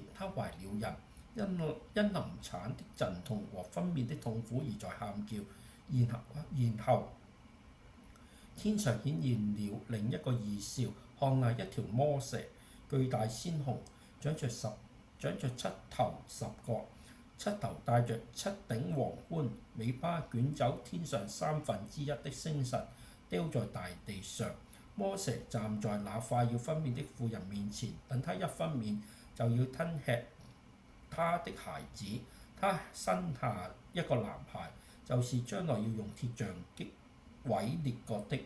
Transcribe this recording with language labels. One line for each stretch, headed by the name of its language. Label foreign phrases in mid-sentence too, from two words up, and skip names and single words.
Chinese: 她懷了孕，因臨產的陣痛和分娩的痛苦而在喊叫。然後天上顯現了另一個異兆，看那一條魔蛇，巨大鮮紅，長着7頭10角，七頭戴着7頂皇冠，尾巴捲走天上1/3的星辰，丟在大地上。魔蛇站在那快要分娩的婦人面前，等她一分娩，就要吞吃她的孩子。她生下一個男孩，就是將來要用鐵杖擊毀列國的。